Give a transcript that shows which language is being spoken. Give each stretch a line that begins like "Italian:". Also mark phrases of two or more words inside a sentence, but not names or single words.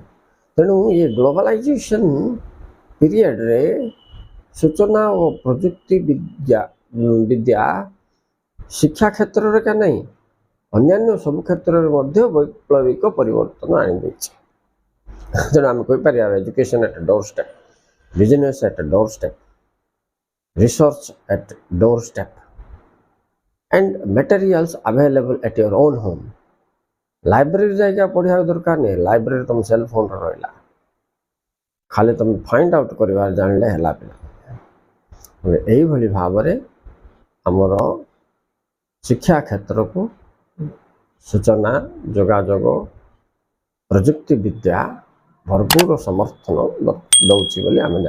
Odia: ତେଣୁ ଏ
English: globalization periodରେ
Odia: ସୂଚନା ଓ ପ୍ରଯୁକ୍ତି ବିଦ୍ୟା ଶିକ୍ଷା କ୍ଷେତ୍ରରେ କା ନାହିଁ, ଅନ୍ୟାନ୍ୟ ସବୁ କ୍ଷେତ୍ରରେ ମଧ୍ୟ ବୈପ୍ଳବିକ ପରିବର୍ତ୍ତନ ଆଣିଦେଇଛି। ତେଣୁ ଆମେ କହିପାରିବା
English: education at door step, business at door step, research at door step, and materials available at your own home.
Odia: ଲାଇବ୍ରେରୀ ଯାଇକି ପଢ଼ିବାକୁ ଦରକାର ନାହିଁ, ଲାଇବ୍ରେରୀ ତୁମ
English: cell phoneରେ
Odia: ରହିଲା, ଖାଲି ତୁମେ
English: find out
Odia: କରିବାର ଜାଣିଲେ ହେଲା ପିଲା। ଏଇଭଳି ଭାବରେ ଆମର ଶିକ୍ଷା କ୍ଷେତ୍ରକୁ ସୂଚନା, ଯୋଗାଯୋଗ, ପ୍ରଯୁକ୍ତି ବିଦ୍ୟା ଭରପୁର ସମର୍ଥନ ଦେଉଛି ବୋଲି ଆମେ ଜାଣିଲେ।